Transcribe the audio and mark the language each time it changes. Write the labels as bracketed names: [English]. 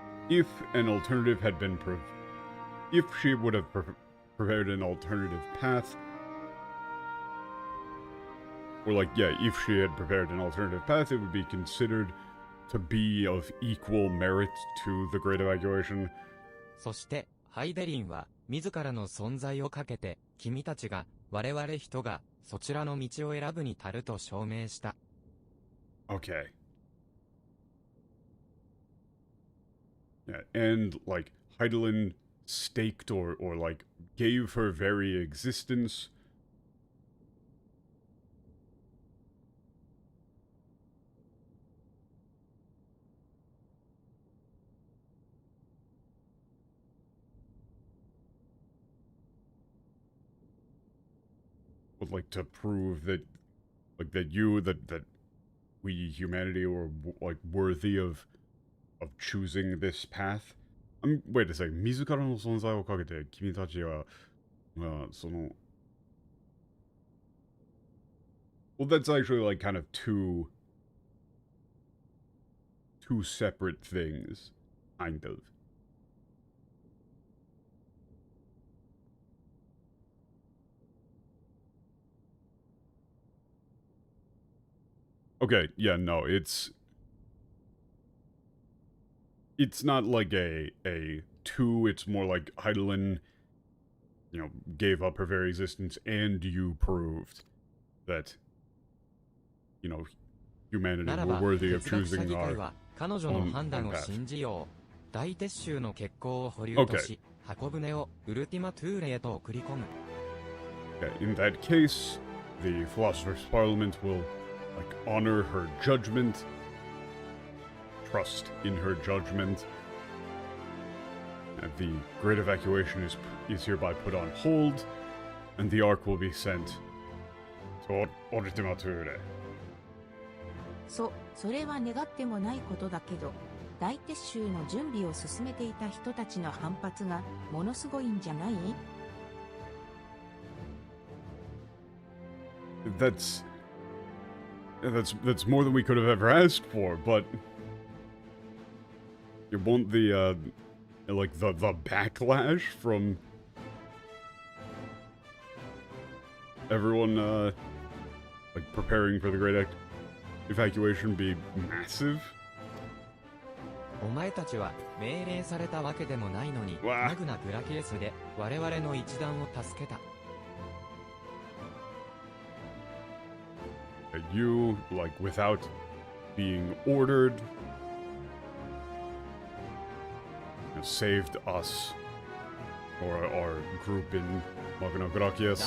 [English] If an alternative had been if she would have prepared an alternative path, or like if she had prepared an alternative path, it would be considered to be of equal merit to the Great Evacuation. [Japanese] そして、ハイデリンは、自らの存在をかけて、君たちが、我々人が、そちらの道を選ぶに足ると証明した。 [English] Okay. Yeah, and, like, Heidelin staked or like, gave her very existence would like to prove that, like, that we, humanity, were, like, worthy of choosing this path. Wait a second. [Japanese] 自らの存在をかけて、君たちは、その... [English] Well, that's actually, like, kind of two separate things. Kind of. Okay, yeah, no, it's not like a two, it's more like Heidelin, gave up her very existence, and you proved that, humanity were worthy of choosing our [Japanese] 彼女の判断を信じよう。大撤収の決行を保留とし、箱舟をウルティマトゥーレへと送り込む。 [English] Okay, in that case, the Philosopher's Parliament will honor her judgment, trust in her judgment, and the Great Evacuation is hereby put on hold, and the Ark will be sent to Ultimature. [Japanese] それは願ってもないことだけど、大撤収の準備を進めていた人たちの反発がものすごいんじゃない？ [English] That's more than we could have ever asked for, but you want the backlash from everyone preparing for the Great Evacuation be massive? [Japanese] お前たちは命令されたわけでもないのに、マグナ・グラキエスで我々の一団を助けた。 [English] You, without being ordered, saved us, or our group in Magna Gracias.